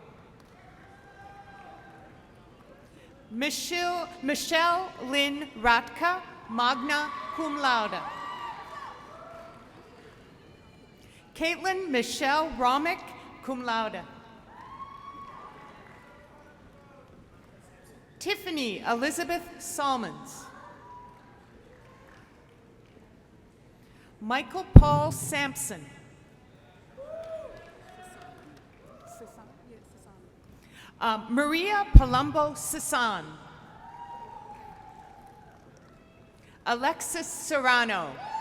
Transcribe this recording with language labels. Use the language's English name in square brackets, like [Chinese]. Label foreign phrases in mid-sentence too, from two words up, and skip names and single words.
[English] Michelle Lynn Ratka, [Latin] magna cum laude. [English] Caitlin Michelle Romick, [Latin] cum laude. [English] Tiffany Elizabeth Salmons. Michael Paul Sampson. Maria Palumbo Sasan. Alexis Serrano.